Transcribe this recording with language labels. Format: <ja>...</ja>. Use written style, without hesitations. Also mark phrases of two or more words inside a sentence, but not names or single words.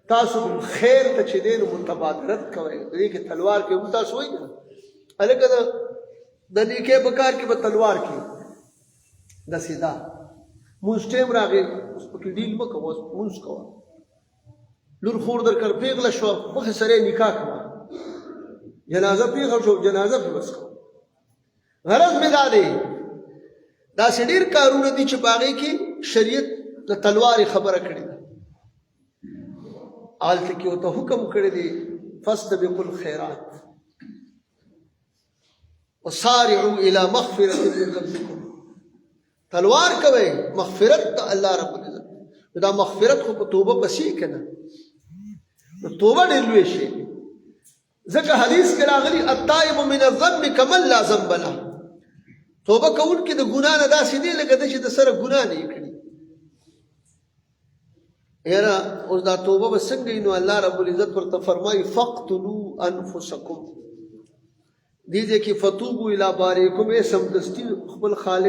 <ps>تاسو خیر ته چې دی نو متبادرت کوئ دې کې تلوار کې هم تاسو وایي کنه هلکه د نیکۍ په کار کې به تلوار کې داسې دا مونځ ټیم راغی اوس پکې ډیل مه کوه اوس مونځ کوه لور خور در کړ پیغله شوه مخې سره یې نکاح کوه جنازه پیغله شو جنازه پې بس کوه غرض مې دا دی داسې ډېر کارونه دي چې په هغې کې شریعت د تلوارې خبره کړې ده هلته کې ورته حکم کړی دی</ps> <ar>فاستبقوا الخیرات وسارعوا الى مغفرة من ربکم</ar> <ps>تلوار کوئ مغفرت د الله رب العزت دا مغفرت خو په توبه پسې که نه نو توبه ډېر لوی شی دی ځکه حدیث کې راغلي</ps> <ar>التائب من الذنب کمن لا ذنب له</ar> <ps>توبه کوونکی د ګناه نه داسې دی لکه ده چې د سره ګناه نه یې کړي یاره اوس دا توبه به څنګه وي نو الله رب العزت ورته فرمایي</ps> <ar>فاقتلوا انفسکم</ar> <ps>دې ځای کې</ps> <ar>فتوبوا الی بارئکم</ar> <ps>ای سمدستي خپل خالق</ps>